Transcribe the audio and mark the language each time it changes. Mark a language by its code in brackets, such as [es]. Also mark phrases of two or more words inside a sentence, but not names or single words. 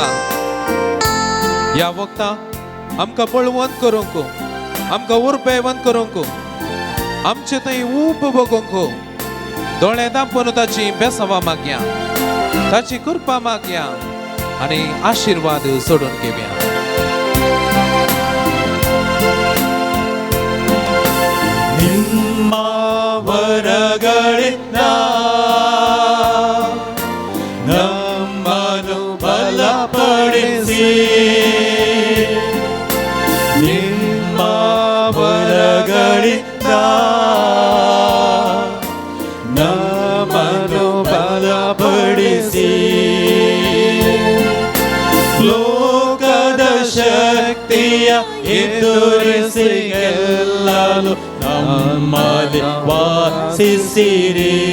[kok] या वक्ताक आमकां बळवंत करूंक, आमकां उर्बेवंत करूंक, आमचे थंय ऊब बगोवंक दोळे दांपून ताची बेसावा मागया, ताची कृपा मागया आनी आशीर्वाद सोडून घेवया. [kn] ನಿಮ್ಮ ವರಗಳಿಂದ ನಮ್ಮನ್ನು ಬಲಪಡಿಸಿ, ನಿಮ್ಮ ವರಗಳಿಂದ ನಮ್ಮನ್ನು ಬಲಪಡಿಸಿ, ಲೋಕದ ಶಕ್ತಿಯ ಎದುರಿಸಿ ಗೆಲ್ಲಲು ನಮ್ಮಲ್ಲಿ ವಾಸಿಸಿರಿ.